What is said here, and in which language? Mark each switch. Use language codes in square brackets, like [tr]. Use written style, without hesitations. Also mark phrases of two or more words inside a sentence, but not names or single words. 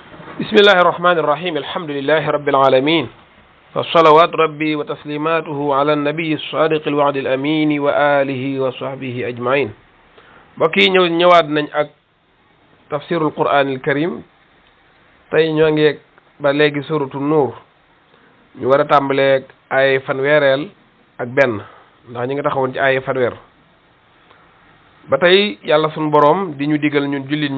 [ar] بسم الله الرحمن الرحيم الحمد لله رب العالمين فالصلوات ربي وتسليماته على النبي الصادق الوعد الأمين وآله وصحبه أجمعين [wo] بكي ñëwaat nañ ak [ar] تفسير القرآن الكريم [wo] tey ñoo ngi ba léegi suratu Nuur ñu war a tàmbaleeg ay fanweereel ak benn ndax ñu ngi taxawoon ci ay fanweer ba tey yàlla sunu boroom di ñu digal ñun jullit